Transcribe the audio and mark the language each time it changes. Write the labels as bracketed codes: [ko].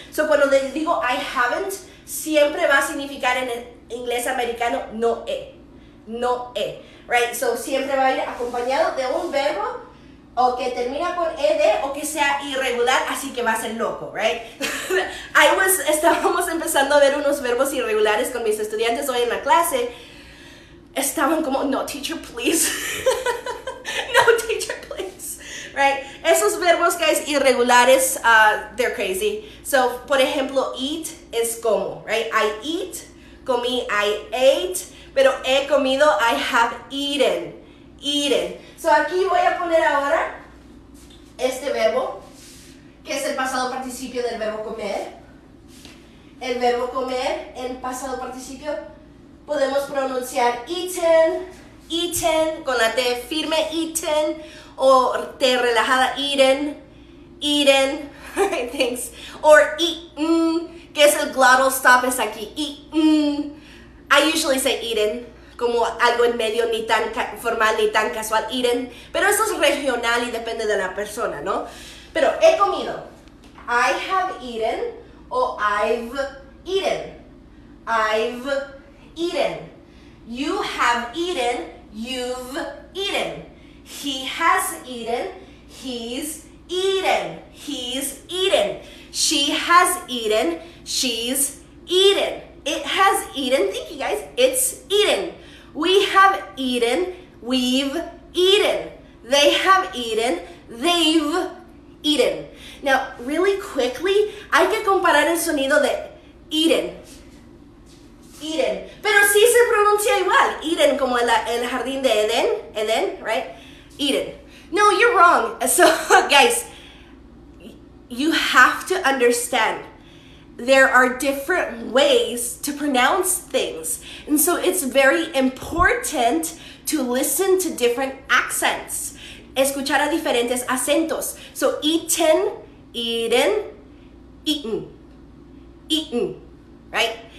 [es] So cuando le digo [en] I haven't, [es] siempre va a significar en el inglés americano no he. No he. Right? So siempre va a ir acompañado de un verbo o que termina con ed o que sea irregular, así que va a ser loco, right? Estábamos empezando a ver unos verbos irregulares con mis estudiantes hoy en la clase. Estaban como, no, teacher, please. [en] No, teacher, please. Right? [es] esos verbos, guys, irregulares, [en] they're crazy. So, [es] por ejemplo, [en] eat [es] es como, [en] right? I eat, comí, I ate, [es] pero he comido, [en] I have eaten, eaten. [es] So, aquí voy a poner ahora este verbo, que es el pasado participio del verbo comer. El verbo comer en pasado participio podemos pronunciar eaten, eaten, con la T firme, eaten, o T relajada, eaten, eaten, thanks, [en] or eaten, [es] que es el glottal stop, es aquí, eaten. [en] I usually say eaten, [es] como algo en medio, ni tan formal ni tan casual, eaten, pero eso es regional y depende de la persona, ¿no? Pero he comido, [en] I have eaten, o I've eaten, I've eaten. You have eaten, you've eaten. He has eaten, he's eaten, he's eaten. She has eaten, she's eaten. It has eaten, thank you guys, it's eaten. We have eaten, we've eaten. They have eaten, they've eaten. Now, really quickly, [es] hay que comparar el sonido de eaten. Eaten. Pero sí se pronuncia igual. Eaten, como el jardín de Eden, right? [en] Eden. No, you're wrong. So, guys, you have to understand there are different ways to pronounce things. And so it's very important to listen to different accents. [es] Escuchar a diferentes acentos. [en] So, eaten, eaten, eaten, eaten, right?